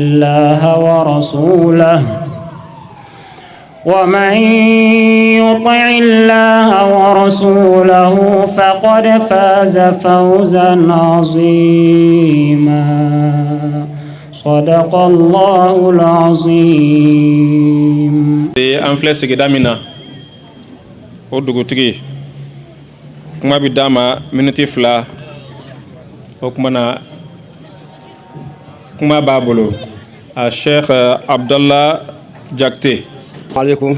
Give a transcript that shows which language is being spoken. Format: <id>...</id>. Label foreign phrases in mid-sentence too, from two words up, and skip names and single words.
<ar>الله ورسوله فقد فاز فوزا عظيما. صدق الله العظيم.</ar> <bm>an filɛ sigida min na o dugutigi kuma bi d'a ma miniti 2 o kuma na kuma b'a bolo a Sheikh Abdallah Jakte. Alaikum.</bm>